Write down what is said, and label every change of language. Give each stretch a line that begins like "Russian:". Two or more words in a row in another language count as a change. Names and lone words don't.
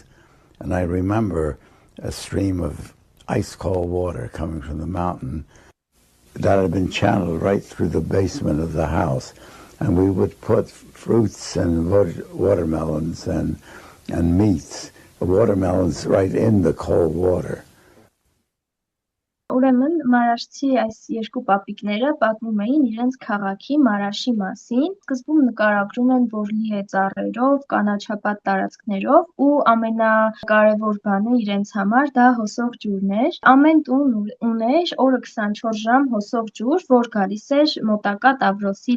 English: And I remember a stream of ice cold water coming from the mountain that had been channeled right through the basement of the house. And we would put fruits and watermelons and meats, the watermelons right in the cold water.
Armenian: Ուրեմն Մարաշցի այս երկու պապիկները պատմում էին իրենց քաղաքի Մարաշի մասին։ Սկզբում նկարագրում են, որ լի է ծառերով, կանաչապատ տարածքներով ու ամենակարևոր բանը իրենց համար դա հոսող ջուրն էր։ Ամեն տուն ուներ օրը 24 ժամ հոսող ջուր, որ գալիս էր մոտակա Տավրոսի